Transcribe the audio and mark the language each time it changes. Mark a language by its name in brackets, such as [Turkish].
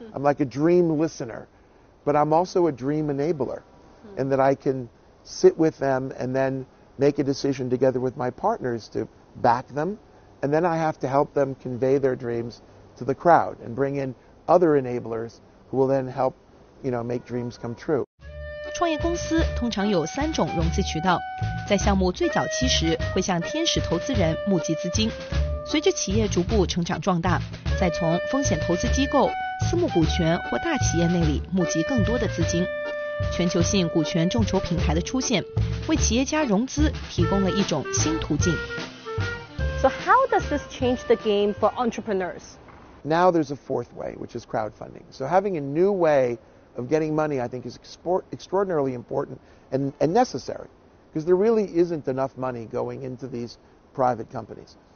[English] I'm like a dream listener, but I'm also a dream enabler, and that I can sit with them and then make a decision together with my partners to back them. And then I have to help them convey their dreams to the crowd and bring in other enablers who will then help, make dreams come true. [Chinese] 创业公司通常有3种融资渠道，在项目最早期时会向天使投资人募集资金，随着企业逐步成长壮大，再从风险投资机构、私募股权或大企业内里募集更多的资金。全球性股权众筹平台的出现，为企业家融资提供了一种新途径。 [English] So how does this change the game for entrepreneurs? Now there's a fourth way, which is crowdfunding. So having a new way of getting money, I think, is extraordinarily important and necessary, because there really isn't enough money going into these private companies.